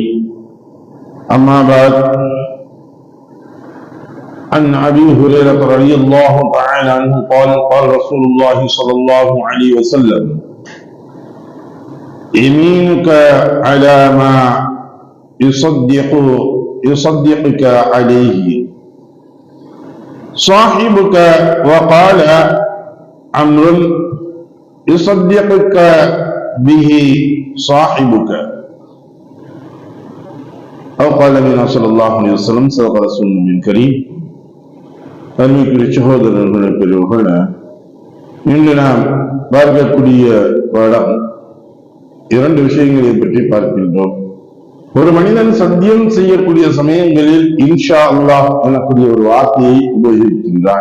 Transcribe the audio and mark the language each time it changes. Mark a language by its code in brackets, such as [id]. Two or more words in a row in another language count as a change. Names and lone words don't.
[ar] أما بعد، عن أبي هريرة رضي الله تعالى عنه قال قال رسول الله صلى الله عليه وسلم: يمينك على ما يصدقك عليه صاحبك. وقال عمرو: يصدقك به صاحبك. أو قال النبي صلى الله عليه وسلم: صدق رسول الله الكريم. [ta] அருமைக்குரிய சகோதரர்களே, பெரியவர்களே, இன்று நாம் பார்க்கக்கூடிய பாடம் இரண்டு விஷயங்களை பற்றி பார்க்கின்றோம். ஒரு மனிதன் சத்தியம் செய்யக்கூடிய சமயங்களில் [ar] إن شاء الله [ta] எனக்கூடிய ஒரு வார்த்தையை உபயோகிக்கின்றான்.